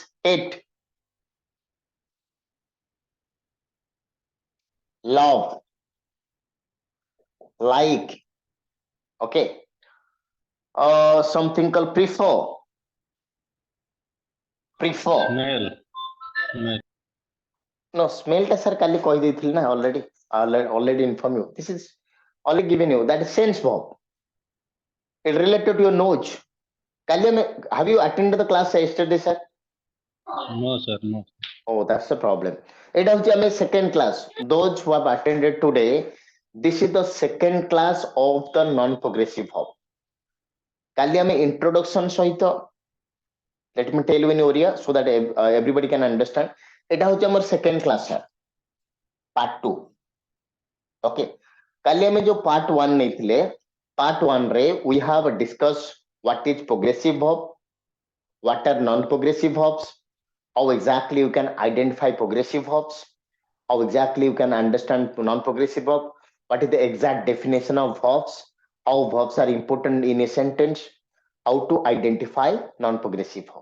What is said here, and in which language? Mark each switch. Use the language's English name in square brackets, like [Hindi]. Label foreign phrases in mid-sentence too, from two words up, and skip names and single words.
[English] Hate, love, like. Okay. Something called prefer. Smell. No, smell ଟା sir [Odia] କାଲି କହି ଦେଇଥିଲି ନା [English] already inform you. This is only given you. That is sense verb. It related to your nose. [Odia] କାଲି ଆମେ, [English] have you attended the class yesterday, sir? No, sir, no. Oh, that's the problem. [Odia] ଏଇଟା ହଉଛି ଆମେ [English] second class. Those who have attended today, this is the second class of the non-progressive verb. [Odia] କାଲି ଆମେ introduction ସହିତ, [English] let me tell you in Oriya so that everybody can understand. [Odia] ଏଇଟା ହଉଛି ଆମର [English] second class, sir. Part 2. Okay. [Odia] କାଲି ଆମେ ଯୋଉ [English] part 1 ନେଇଥିଲେ, part 1 ରେ we have discussed what is progressive verb, what are non-progressive verbs, how exactly you can identify progressive verbs, how exactly you can understand non-progressive verb, what is the exact definition of verbs, how verbs are important in a sentence, how to identify non-progressive verb.